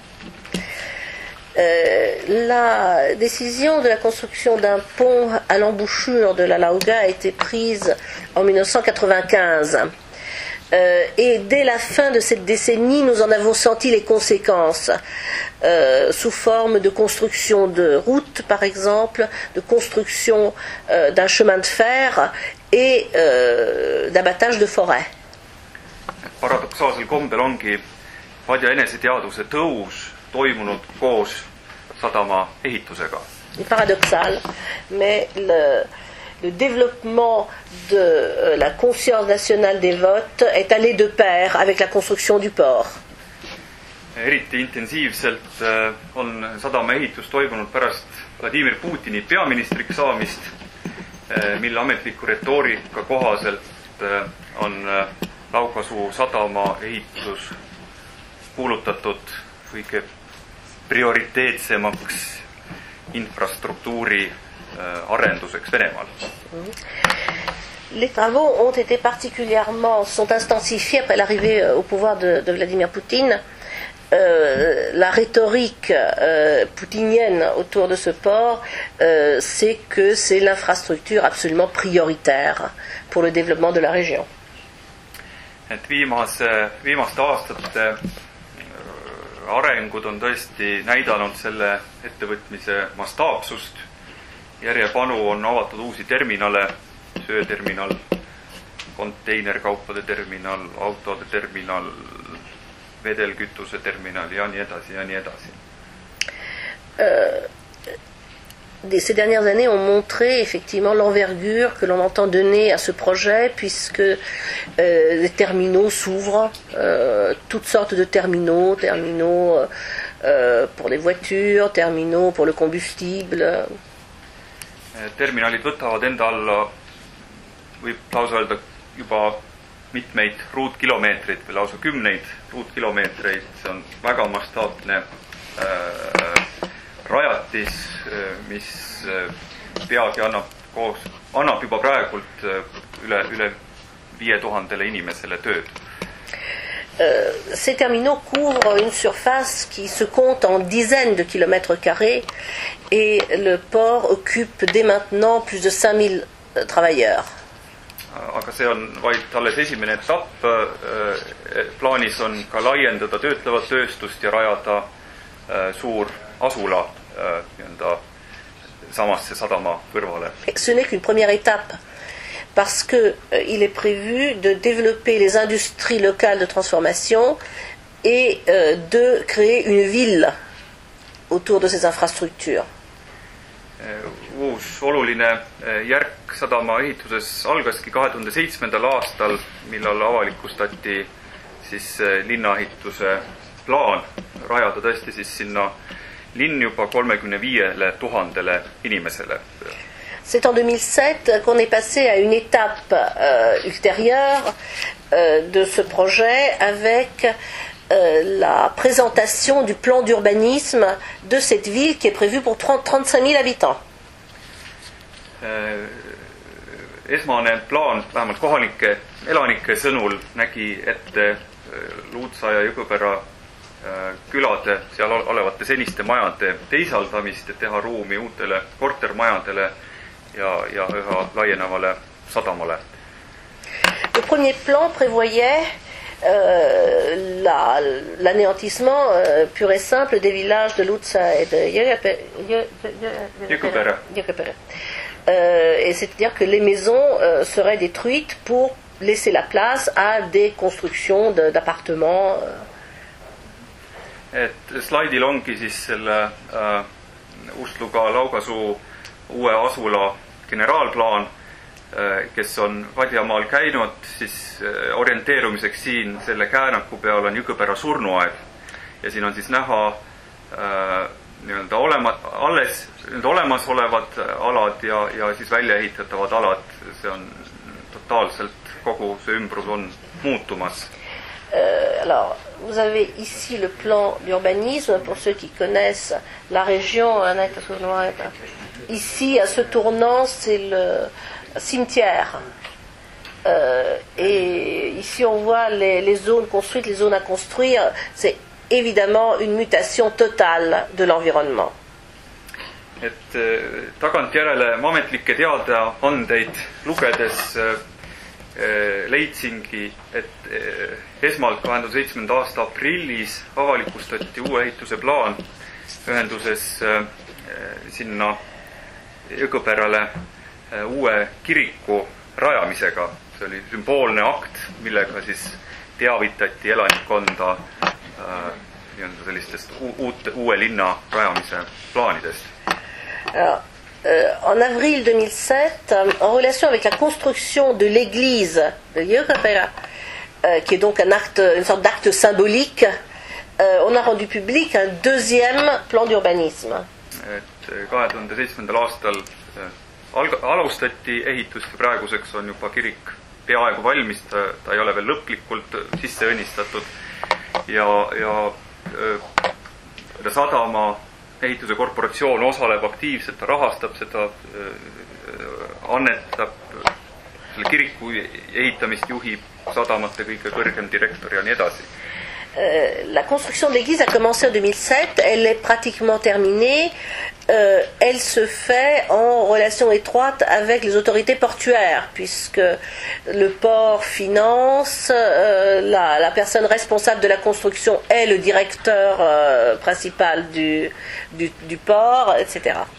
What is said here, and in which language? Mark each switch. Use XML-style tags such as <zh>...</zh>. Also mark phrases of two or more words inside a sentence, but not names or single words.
<fr>La décision de la construction d'un pont à l'embouchure de la Laoga a été prise en 1995. Et dès la fin de cette décennie, nous en avons senti les conséquences sous forme de construction de routes, par exemple, de construction d'un chemin de fer et d'abattage de forêts.</fr> <et>Paradoksaalsel kombel ongi Vadja eneseteadvuse tõus toimunud koos sadama ehitusega.</et> <fr>Paradoxal, mais le développement de la conscience nationale des votes est allé de pair avec la construction du port.</fr> <et>Eriti intensiivselt on sadama ehitus toimunud pärast Vladimir Putini peaministriks saamist, mille ametliku retoorika kohaselt on Laugasuu sadama ehitus kuulutatud kõige prioriteetsemaks infrastruktuuri arenduseks Venemaal.</et> <fr>Les travaux sont intensifiés après l'arrivée au pouvoir de Vladimir Poutine. La rhétorique poutinienne autour de ce port, c'est que c'est l'infrastructure absolument prioritaire pour le développement de la région.</fr> <et>Et viimaste aastate arengud on tõesti näidanud selle ettevõtmise mastaapsust. Järjepanu on avatud uusi terminale, sööterminal, konteinerkaupade terminal, autode terminal, vedelkütuse terminal ja nii edasi ja nii edasi.</et> <fr>Ces dernières années ont montré effectivement l'envergure que l'on entend donner à ce projet, puisque les terminaux s'ouvrent, toutes sortes de terminaux pour les voitures, terminaux pour le combustible.</fr> <et>Terminalid võtavad enda alla, võib lausa öelda, juba mitmeid ruutkilomeetreid või lausa kümneid ruutkilomeetreid. See on väga mastaapne rajatis, mis peagi annab juba praegult üle 5000 inimesele tööd.</et> <fr>Ces terminaux couvrent une surface qui se compte en dizaines de kilomètres carrés et le port occupe dès maintenant plus de 5000 travailleurs.</fr> <et>Aga see on vaid alles esimene etapp. Plaanis on ka laiendada töötlevat tööstust ja rajada suur asula samasse sadama kõrvale.</et> <fr>Ce n'est qu'une première étape, parce qu'il est prévu de développer les industries locales de transformation et de créer une ville autour de ces infrastructures.</fr> <et>uus oluline järk sadama ehituses algaski 2007. aastal, millal avalikustati siis linnaehituse plaan rajada tõesti siis sinna linn juba 35 000 inimesele.</et> <fr>C'est en 2007 qu'on est passé à une étape ultérieure de ce projet avec la présentation du plan d'urbanisme de cette ville qui est prévue pour 35 000 habitants.</fr> <et>Esmane plaan, vähemalt kohalike elanike sõnul, nägi ette Luutsa ja Jõgõpera külade seal olevate seniste majade teisaldamist, et teha ruumi uutele kortermajadele ja üha laienevale sadamale.</et> <fr>Le premier plan prévoyait l'anéantissement pur et simple des villages de Luutsa et de Jõgõpera. Et c'est-à-dire que les maisons seraient détruites pour laisser la place à des constructions d'appartements.</fr> <et>Et slaidil ongi siis selle Ust-Luga Laugasuu uue asula generaalplaan, kes on Vadjamaal käinud, siis orienteerumiseks siin selle käänaku peal on Jõgõpera surnuaed ja siin on siis näha nii-öelda olemasolevad alad ja siis välja ehitatavad alad. See on totaalselt, kogu see ümbrus on muutumas.</et> <fr>Alors, vous avez ici le plan d'urbanisme pour ceux qui connaissent la région. Ici, à ce tournant, c'est le cimetière. Et ici, on voit les zones construites, les zones à construire. C'est évidemment une mutation totale de l'environnement.</fr> <et>Et tagantjärele ametlikke teadaandeid lugedes leidsingi, et esmalt 2007. aasta aprillis avalikustati uue ehituse plaan ühenduses sinna Jõgõperale uue kiriku rajamisega. See oli sümboolne akt, millega siis teavitati elanikkonda sellistest uue linna rajamise plaanidest.</et> <fr>En avril 2007, en relation avec la construction de l'église de Jõgõpera, qui est donc une sorte d'acte symbolique, on a rendu public un deuxième plan d'urbanisme.</fr> <et>2007. aastal alustati ehitust ja praeguseks on juba kirik peaaegu valmis, ta ei ole veel lõplikult sisse õnnistatud ja sadama ehituse korporatsioon osaleb aktiivselt, ta rahastab seda, annetab, selle kiriku ehitamist juhib sadamate kõige kõrgem direktor ja nii edasi.</et> <fr>La construction de l'église a commencé en 2007, elle est pratiquement terminée. Elle se fait en relation étroite avec les autorités portuaires, puisque le port finance, la personne responsable de la construction est le directeur principal du port, etc.</fr>